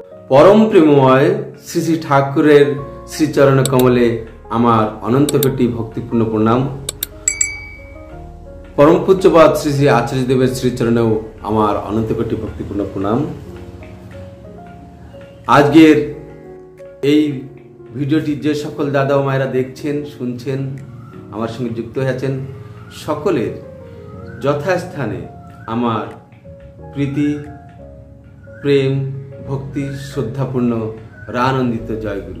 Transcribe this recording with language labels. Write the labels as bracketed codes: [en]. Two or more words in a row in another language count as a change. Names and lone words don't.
[bn] পরম প্রেমময় শ্রী শ্রী ঠাকুরের শ্রীচরণ কমলে আমার অনন্ত কোটি ভক্তিপূর্ণ প্রণাম। পরম পূজ্যপাদ শ্রী শ্রী আচার্য দেবের শ্রীচরণেও আমার অনন্ত কোটি ভক্তিপূর্ণ প্রণাম। आजकेर এই ভিডিওটি যে সকল দাদা ও মায়েরা দেখছেন শুনছেন আমার সঙ্গে যুক্ত হয়েছেন সকলের যথাস্থানে আমার প্রীতি প্রেম ভক্তি শ্রদ্ধাপূর্ণ রানন্দিত জয়গুরু।